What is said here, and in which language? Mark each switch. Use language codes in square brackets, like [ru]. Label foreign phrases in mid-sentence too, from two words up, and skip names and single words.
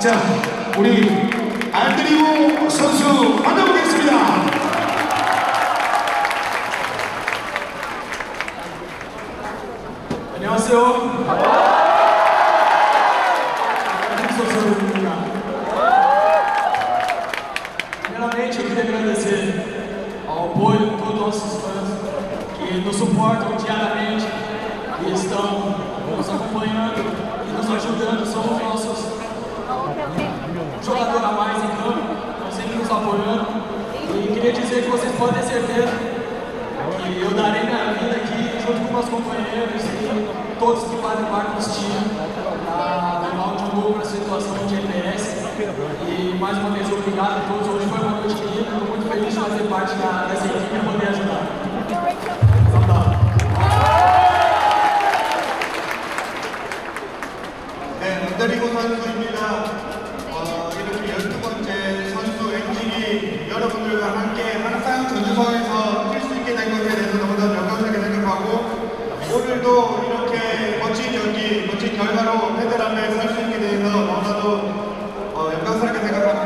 [ko] 자, 우리 안드리고 선수 만나보겠습니다. 안녕하세요. 선수입니다. [pt] Primeiramente, eu queria agradecer ao apoio de todos os nossos fãs que nos suportam diariamente e estão nos acompanhando e nos ajudando. São os nossos jogadores a mais em campo, estão sempre nos apoiando. E queria dizer que vocês podem ter certeza que eu darei minha vida aqui junto com meus companheiros e todos que fazem parte desse time para levar o Django para a situação de EPS. E mais uma vez, obrigado a todos. Hoje foi uma noite linda, estou muito feliz de fazer parte dessa equipe e poder ajudar. [ko] 네, 안드리고 선수입니다. 이렇게 12번째 선수 MGB 여러분들과 함께 항상 전주성에서 뛸 수 있게 된 것에 대해서 너무나 영광스럽게 생각하고 오늘도 이렇게 멋진 경기, 멋진 결과로 팬들앞에 설 수 있게 돼서 너무나도 영광스럽게 생각합니다.